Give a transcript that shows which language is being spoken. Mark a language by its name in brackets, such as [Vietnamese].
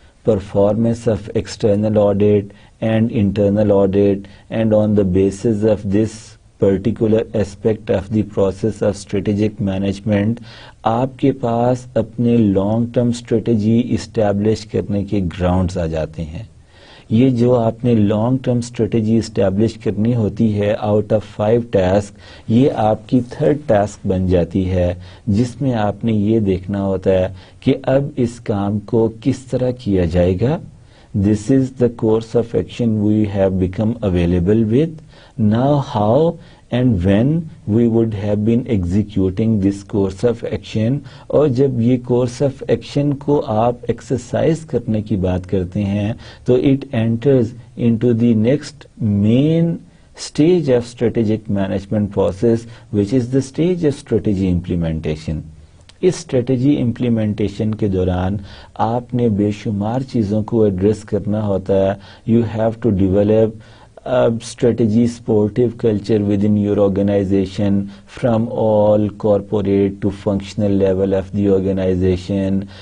[English] performance of external audit and internal audit, and on the basis of this particular aspect of the process of strategic management [Urdu] آپ کے پاس اپنے long term strategy establish کرنے کے grounds آ جاتے ہیں. یہ جو آپ نے لانگ ٹرم اسٹریٹجی اسٹیبلش کرنی ہوتی ہے آؤٹ آف 5 ٹاسک, یہ آپ کی 3rd ٹاسک بن جاتی ہے, جس میں آپ نے یہ دیکھنا ہوتا ہے کہ اب اس کام کو کس طرح کیا جائے گا. [English] This is the course of action we have become available with. Now how and when we would have been executing this course of action. [Urdu] اور جب یہ course of action کو آپ exercise کرنے کی بات کرتے ہیں تو [English] it enters into the next main stage of strategic management process, which is the stage of strategy implementation. [Urdu] اس strategy implementation کے دوران آپ نے بے شمار چیزوں کو ایڈریس کرنا ہوتا ہے. [English] You have to develop strategy sportive culture within your organization, from all corporate to functional level of the organization.